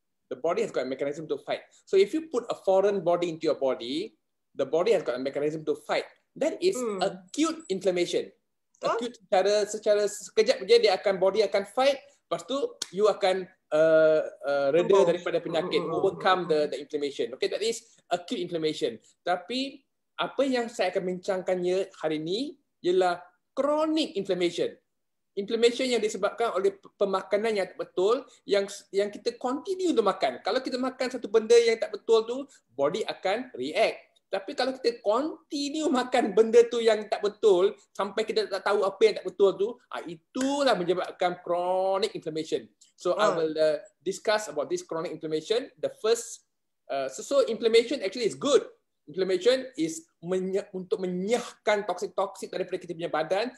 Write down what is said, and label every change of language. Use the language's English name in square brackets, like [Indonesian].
[English] The body has got a mechanism to fight. So if you put a foreign body into your body, the body has got a mechanism to fight. That is acute inflammation. [Malay] Acute secara sekejap je body akan fight. Lepas tu you akan reda daripada penyakit, [English] overcome the inflammation. Okay, that is acute inflammation. [Malay] Tapi apa yang saya akan bincangkannya hari ini ialah chronic inflammation. Inflammation yang disebabkan oleh pemakanan yang tak betul, yang kita continue untuk makan. Kalau kita makan satu benda yang tak betul tu, body akan react. Tapi kalau kita continue makan benda tu yang tak betul sampai kita tak tahu apa yang tak betul tu, itulah menyebabkan chronic inflammation. [English] So I will discuss about this chronic inflammation. The first, so inflammation actually is good. [Malay] Inflammation is untuk menyahkan toksik-toksik daripada kita punya badan.